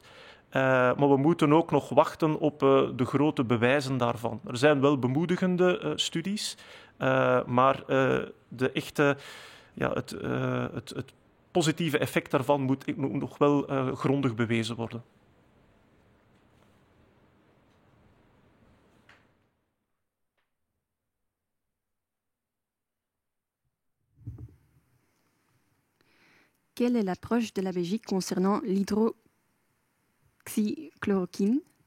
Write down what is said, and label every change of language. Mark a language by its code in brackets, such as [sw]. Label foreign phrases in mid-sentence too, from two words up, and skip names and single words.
[nl] Maar we moeten ook nog wachten op de grote bewijzen daarvan. Er zijn wel bemoedigende studies, maar de echte, het positieve effect daarvan moet nog wel grondig bewezen worden. [fr] Quelle est l'approche de la Belgique concernant l'hydroxychloroquine?